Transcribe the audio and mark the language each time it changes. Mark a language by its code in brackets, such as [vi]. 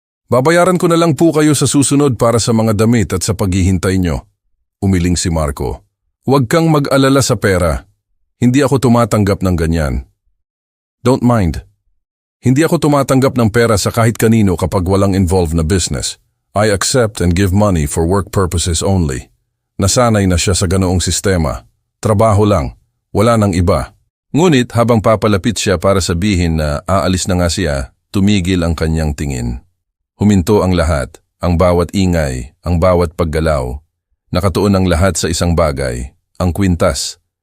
[tl] Babayaran ko na lang po kayo sa susunod para sa mga damit at sa paghihintay nyo. Umiling si Marco. Huwag kang mag-alala sa pera. Hindi ako tumatanggap ng ganyan. [en] Don't mind. [tl] Hindi ako tumatanggap ng pera sa kahit kanino kapag walang involved na business. [en] I accept and give money for work purposes only. [tl] Nasanay na siya sa ganoong sistema. Trabaho lang. Wala nang iba. Ngunit habang papalapit siya para sabihin na aalis na nga siya, tumigil ang kanyang tingin. Huminto ang lahat, ang bawat ingay, ang bawat paggalaw. Nakatuon ang lahat sa isang bagay, ang kwintas.